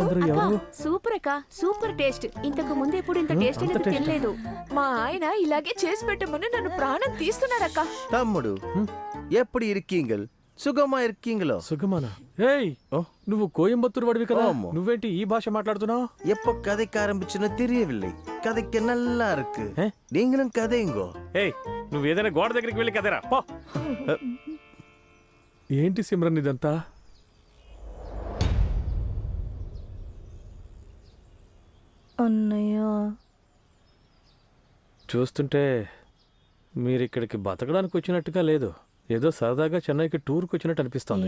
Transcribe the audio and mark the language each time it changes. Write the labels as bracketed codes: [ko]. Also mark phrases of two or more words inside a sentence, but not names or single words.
[te] సూపర్ అక్క, సూపర్ టేస్ట్. ఇంతకు ముందు ఎప్పుడు ఇంత టేస్ట్ అనేది తినలేదు. మా ఆయన ఇలాగే చేసి పెట్టమని నన్ను ప్రాణం తీస్తున్నారక్క. [ta] తమ్ముడు எப்படி இருக்கீங்க சுகமா இருக்கீங்களா సుగమానా? [te] ఏయ్, నువ్వు కోయంబత్తూరు వాడివి కదా, నువ్వేంటి ఈ భాష మాట్లాడుతున్నావు? [ta] எப்போ கதைக்கு ஆரம்பிச்சுன்னு தெரியவில்லை. கதைக்கு நல்லா இருக்கு. நீங்களும் கதைங்கோ. [te] ఏయ్, నువ్వు ఏదైనా గోడ దగ్గరికి వెళ్ళి కదరా పో. ఏంటి సిమ్రన్ ఇదంతా? అన్నయ్య, చూస్తుంటే మీరు ఇక్కడికి బతకడానికి వచ్చినట్టుగా లేదు, ఏదో సరదాగా చెన్నైకి టూర్కి వచ్చినట్టు అనిపిస్తోంది.